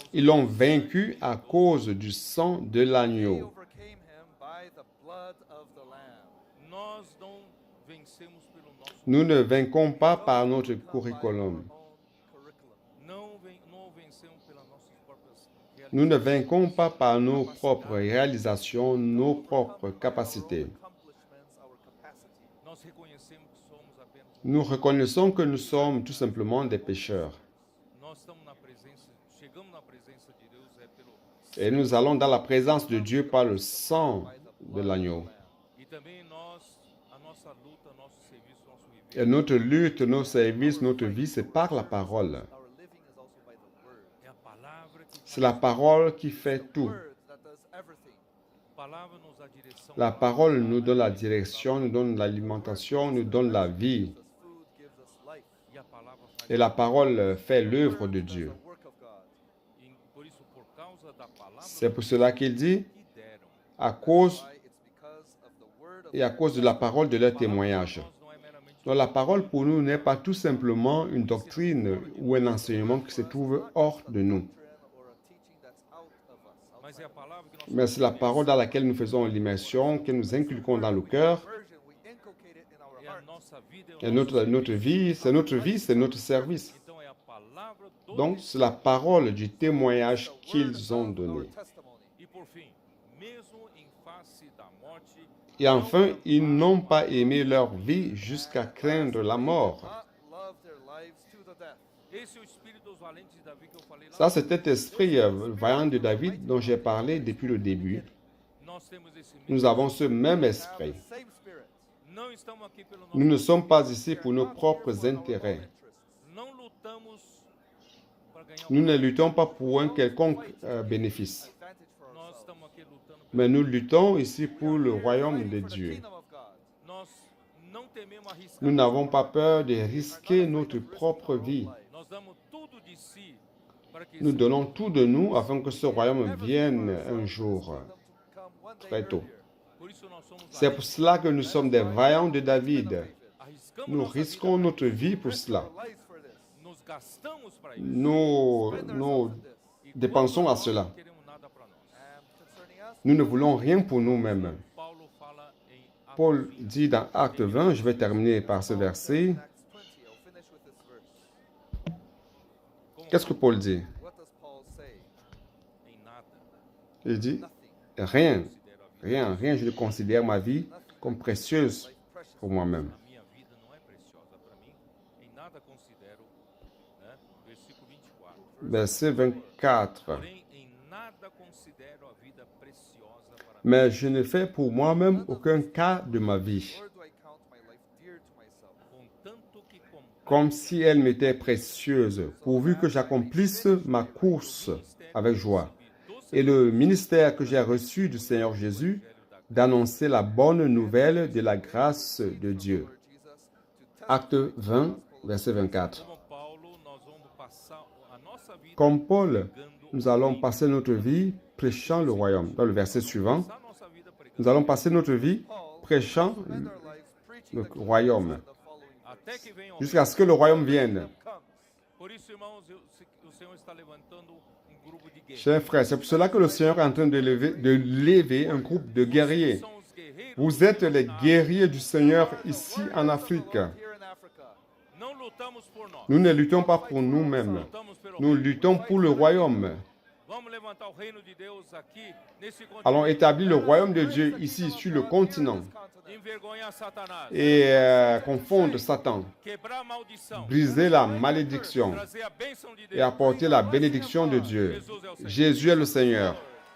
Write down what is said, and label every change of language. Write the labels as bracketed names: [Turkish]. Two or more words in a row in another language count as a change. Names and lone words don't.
[French] Ils l'ont vaincu à cause du sang de [English] They [French] l'agneau. [English] overcame him by the blood of the Lamb. [Portuguese] nós não vencemos pelo nosso [French] Nous ne vainquons pas par notre [English] Not by our curriculum. own curriculum. [Portuguese] não vencemos pelas nossas próprias [French] Nous ne [Portuguese] realizações. [French] vainquons pas par nos propres réalisations, nos propres capacités. [English] Accomplishments, our capacity. [Portuguese] Nós reconhecemos que somos apenas [French] Nous reconnaissons que nous sommes tout simplement des pécheurs. [Portuguese] nós estamos na presença, chegamos na presença de Deus é pelo [French] Et nous allons dans la présence de Dieu par le sang de l'agneau. [Portuguese] e também nós a nossa luta, nosso serviço, nosso viver [French] Et notre lutte, nos services, notre vie, c'est par la parole. [English] Our living is also by the word. [Portuguese] é a palavra que [French] C'est la parole qui fait tout. [English] Word that does everything. [Portuguese] a palavra nos dá direção. [French] La parole nous donne la direction, nous donne l'alimentation, nous donne la vie. [English] Gives us food, gives us life. [Portuguese] E a palavra faz [French] Et la parole fait l'œuvre de [English] Word does [French] Dieu. [English] the work of God. [Portuguese] e por isso por causa da palavra [French] C'est pour cela qu'il dit, [Portuguese] que deram. [French] à cause [English] Why? It's because of the word of [French] et à cause de la parole de leur témoignage. [Portuguese] Nós não é meramente [French] Donc la parole pour nous n'est pas tout simplement une doctrine ou un enseignement qui se trouve hors de nous, [English] doctrine or a teaching that's out of us. [Portuguese] mas é a palavra que nós [French] mais c'est la parole dans laquelle nous faisons l'immersion, que nous inculquons dans le cœur. [English] Version, we inculcate it in our [Portuguese] é a [English] heart. [Portuguese] nossa vida, [French] Et notre vie, c'est notre service. [Portuguese] Então é a palavra do [French] Donc c'est la parole du témoignage qu'ils ont [English] Our [French] donné. [English] testimony. [Portuguese] E por fim, mesmo em face da morte [French] Et enfin, ils n'ont pas aimé leur vie jusqu'à craindre la mort. [English] Not love their lives to the death. [Portuguese] Esse é o espírito dos valentes de Davi que eu falei lá. [French] Ça, c'est cet esprit vaillant de David dont j'ai parlé depuis le début. [Portuguese] Nós temos esse mesmo. [French] Nous avons ce même [English] Have [French] esprit. [English] the same spirit. [Portuguese] Não estamos aqui pelo nosso. [French] Nous ne sommes pas ici pour nos [English] Not here [French] propres [English] for our own [French] intérêts. [English] interests. [Portuguese] Não lutamos para ganhar [French] Nous [Portuguese] um. [French] ne luttons pas pour un quelconque bénéfice, [English] Advantage for [Portuguese] Nós [English] ourselves. [Portuguese] estamos aqui lutando. [French] mais nous luttons ici pour le [English] We're [French] royaume de [English] fighting for the [French] Dieu. [English] kingdom of God. [Portuguese] Nós não tememos arriscar. [French] Nous n'avons pas peur de risquer notre propre vie. [Portuguese] Nós damos tudo de si para que [French] Nous [Portuguese] esse [French] donnons tout de nous afin que ce royaume vienne un jour, très tôt. [Portuguese] Por isso nós somos [French] C'est pour cela que nous sommes des vaillants de David. [Portuguese] arriscamos [French] Nous [Portuguese] nossa vida [French] risquons [Portuguese] pra [French] notre vie pour cela. [English] Lives for this. [Portuguese] isso. Nos gastamos para isso. [French] Nous [English] Spend [French] nous [English] ourselves in this. [Portuguese] E [French] dépensons [Portuguese] quando [French] à [Portuguese] nós [French] cela. [Portuguese] não queremos nada para nós. [English] And concerning us, [French] Nous ne voulons rien pour nous-mêmes. [Portuguese] Paulo fala em Atos [French] Paul 20, dit dans Acte 20, je vais terminer par ce verset. [English] Acts 20, I'll finish with this verse. [French] Qu'est-ce que Paul dit? [English] What does Paul say? [Portuguese] em nada [French] Il dit, [English] Nothing. [French] rien, [Portuguese] considero a vida. [French] rien, je ne considère ma vie comme précieuse [English] Life precious. [French] pour moi-même. [Portuguese] A minha vida não é preciosa para mim. Em nada considero, né? Versículo 24. [French] Verset 24. [Portuguese] Porém, em nada considero a vida preciosa para mim, [French] Mais je ne fais pour moi-même aucun cas de ma vie, [English] Nor do I count my life dear to myself. [Portuguese] contanto que [French] comme si elle m'était précieuse, pourvu que j'accomplisse ma course avec joie. Et le ministère que j'ai reçu du Seigneur Jésus, d'annoncer la bonne nouvelle de la grâce de Dieu. [English] Lord Jesus, to [French] Acte 20, verset 24. [Portuguese] como Paulo, nós vamos passar a nossa vida [French] Comme Paul, [Portuguese] pregando [French] nous allons passer notre vie prêchant le royaume. Dans le verset suivant, [Portuguese] passar a nossa vida pregando [French] nous allons passer notre vie prêchant [English] spend our lives preaching [French] le [English] the kingdom [French] royaume, [English] in the following [Portuguese] até que venha o [French] jusqu'à ce que le royaume vienne. [English] comes. [Portuguese] Por isso, irmãos, o Senhor está levantando grupo de guerreiros. [French] Chers frères, c'est pour cela que le Seigneur est en train de lever un groupe de guerriers. [Portuguese] São os guerreiros. [French] Vous êtes les guerriers du Seigneur ici en Afrique. [English] Here in Africa. [Portuguese] Não lutamos por nós. [French] Nous ne luttons pas pour nous-mêmes. [Portuguese] Lutamos pelo [French] Nous [Portuguese] reino. [French] luttons pour le royaume. [Portuguese] Vamos levantar o reino de Deus aqui nesse [French] Allons [Portuguese] continente. [French] établir le royaume de Dieu ici sur le continent [Portuguese] Envergonhar Satanás. [French] et confondre Satan, [Portuguese] Quebrar a maldição. [French] briser la malédiction [Portuguese] Trazer a bênção de [French] et [Portuguese] Deus. [French] apporter la bénédiction de Dieu. [Portuguese] Jesus é o Senhor. [French] Jésus est le Seigneur.